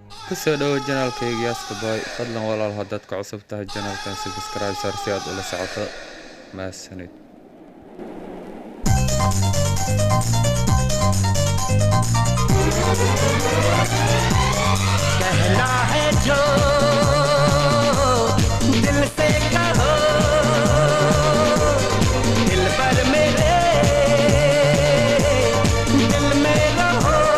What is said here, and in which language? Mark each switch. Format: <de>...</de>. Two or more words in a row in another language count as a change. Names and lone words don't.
<so>ku soo dhawo janaalkayga Yaaska Boy. Fadlan walaal haddaad ku cusub tahay janaalkan subscribe saar si aad ula socoto mahadsanid.</so> <hi>कहना है जो दिल से कहो, दिल पर मेरे दिल में रहो।</hi>